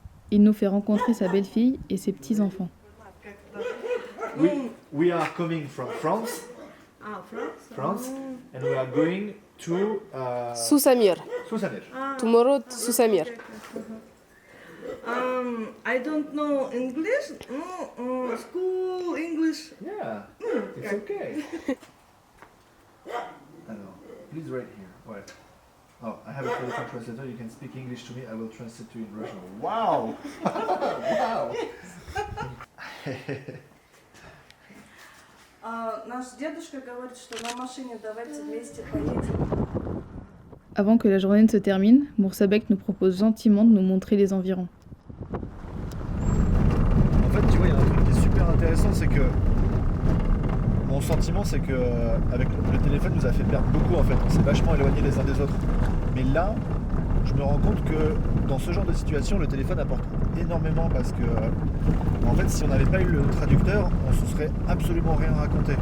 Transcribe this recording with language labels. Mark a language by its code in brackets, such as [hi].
[fr] il nous fait rencontrer sa belle-fille et ses petits-enfants. [en] We are coming from France. France. And we are going to Susamir. Susamir. Tomorrow to Susamir. I don't know English. School English. Yeah. It's okay. Alors, please write here. What? Oh, I have a telephone translator. You can speak English to me. I will translate to you in Russian. Wow! Wow! [ru] Наш дедушка говорит, что на машине давайте вместе поедем. [fr] Avant que la journée ne se termine, Moursabek nous propose gentiment de nous montrer les environs. En fait, tu vois, il y a un truc qui est super intéressant, c'est que mon sentiment, c'est que avec le téléphone nous a fait perdre beaucoup en fait. On s'est vachement éloignés les uns des autres. Mais là, je me rends compte que dans ce genre de situation, le téléphone apporte énormément parce que en fait, si on n'avait pas eu le traducteur, on se serait absolument rien raconté.